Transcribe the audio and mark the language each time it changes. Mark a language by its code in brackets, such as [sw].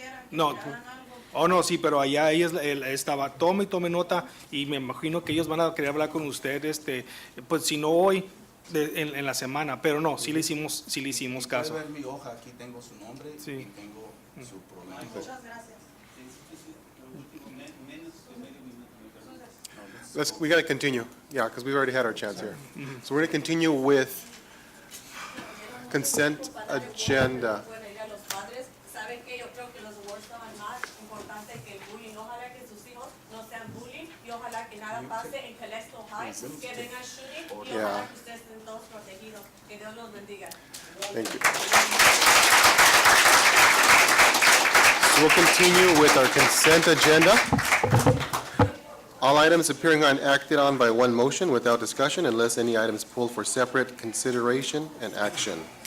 [es] No, no, sí, pero allá ella estaba, tome nota, y me imagino que ellos van a querer hablar con usted, pues si no hoy, en la semana, pero no, sí le hicimos caso. Puede ver mi hoja, aquí tengo su nombre y tengo su problema. Muchas gracias. [en] We got to continue, yeah, because we've already had our chance here. So we're going to continue with consent agenda. [es] Saben que yo creo que los awards estaban más importantes que el bullying. Ojalá que sus hijos no sean bullying y ojalá que nada pase en Calexico High, que vengan shooting y ojalá que ustedes estén todos protegidos. Que Dios los bendiga. [en] Thank you. So we'll continue with our consent agenda. All items appearing on acted on by one motion without discussion unless any items pulled for separate consideration and action.